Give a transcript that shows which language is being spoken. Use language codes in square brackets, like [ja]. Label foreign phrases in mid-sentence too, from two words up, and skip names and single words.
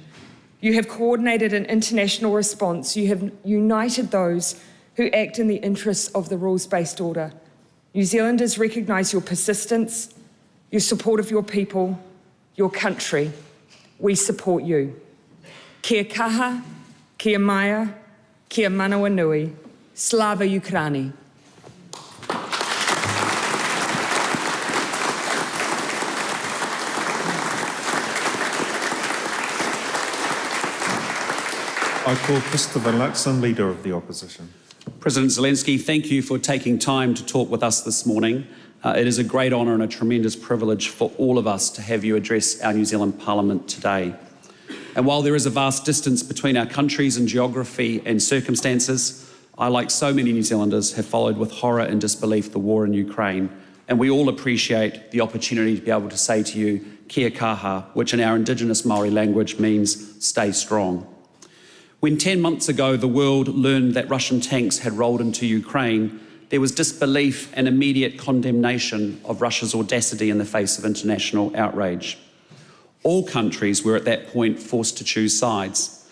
[en] You have coordinated an international response. You have united those who act in the interests of the rules-based order. New Zealanders recognise your persistence, your support of your people, your country. We support you. [mi] Kia kaha, kia maia, kia manawa nui, [uk] Слава Україні. [en] I call Christopher Luxon, Leader of the Opposition. President Zelenskyy, thank you for taking time to talk with us this morning. It is a great honour and a tremendous privilege for all of us to have you address our New Zealand Parliament today. And while there is a vast distance between our countries in geography and circumstances, I, like so many New Zealanders, have followed with horror and disbelief the war in Ukraine. And we all appreciate the opportunity to be able to say to you, [mi] kia kaha, [en] which in our Indigenous Māori language means stay strong. When 10 months ago the world learned that Russian tanks had rolled into Ukraine, there was disbelief and immediate condemnation of Russia's audacity in the face of international outrage. All countries were at that point forced to choose sides.